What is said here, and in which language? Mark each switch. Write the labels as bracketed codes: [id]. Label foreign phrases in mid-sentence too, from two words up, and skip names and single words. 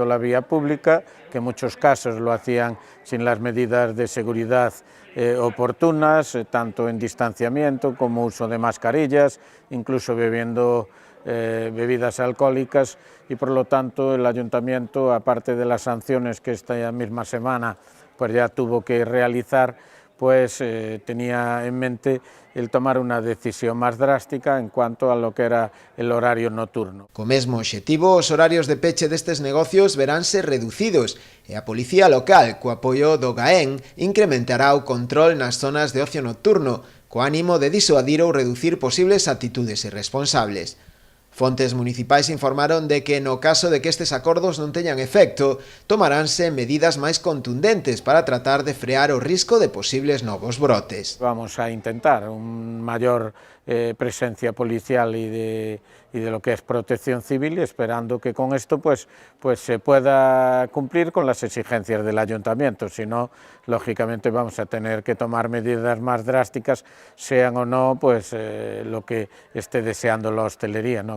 [es] la vía pública, que en muchos casos lo hacían sin las medidas de seguridad oportunas, tanto en distanciamiento como uso de mascarillas, incluso bebiendo bebidas alcohólicas, y por lo tanto el ayuntamiento, aparte de las sanciones que esta misma semana pues ya tuvo que realizar, pues tenía en mente el tomar [gl] unha decisión máis drástica [es] en cuanto a lo que era el horario nocturno. [gl] Co mesmo obxectivo, os horarios de peche destes negocios veránse reducidos e a policía local, co apoio do GAEN, incrementará o control nas zonas de ocio nocturno, co ánimo de disuadir ou reducir posibles actitudes irresponsables. Fontes municipais informaron de que no caso de que estes acordos non teñan efecto, tomaránse medidas máis contundentes para tratar de frear o risco de posibles novos brotes. [es] Vamos a intentar un mayor presencia policial y de lo que es protección civil, esperando que con esto pues se pueda cumplir con las exigencias del ayuntamiento. Si no, lógicamente vamos a tener que tomar medidas más drásticas, sean o no pues lo que esté deseando la hostelería, ¿no?